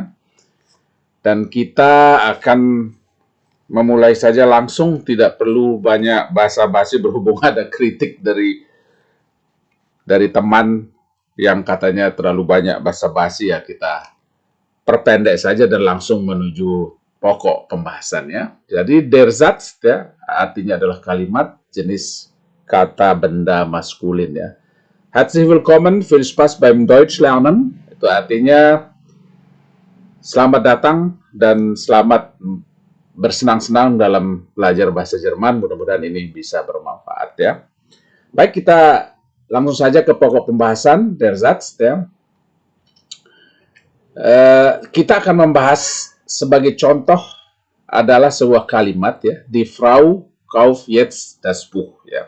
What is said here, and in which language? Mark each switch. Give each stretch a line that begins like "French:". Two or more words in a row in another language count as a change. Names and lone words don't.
Indonesian: Dan kita akan memulai saja langsung, tidak perlu banyak basa-basi berhubung ada kritik dari teman yang katanya terlalu banyak basa-basi, ya, kita perpendek saja dan langsung menuju pokok pembahasannya. Jadi
German: der Satz,
Indonesian: ya, artinya adalah kalimat jenis kata benda maskulin, ya.
German: Herzlich willkommen, viel Spaß beim Deutsch lernen.
Indonesian: Itu artinya selamat datang dan selamat bersenang-senang dalam belajar bahasa Jerman. Mudah-mudahan ini bisa bermanfaat, ya. Baik, kita langsung saja ke pokok pembahasan
German: der Satz,
Indonesian: ya. Kita akan membahas sebagai contoh adalah sebuah kalimat, ya,
German: Die Frau kauft jetzt das Buch,
Indonesian: ya.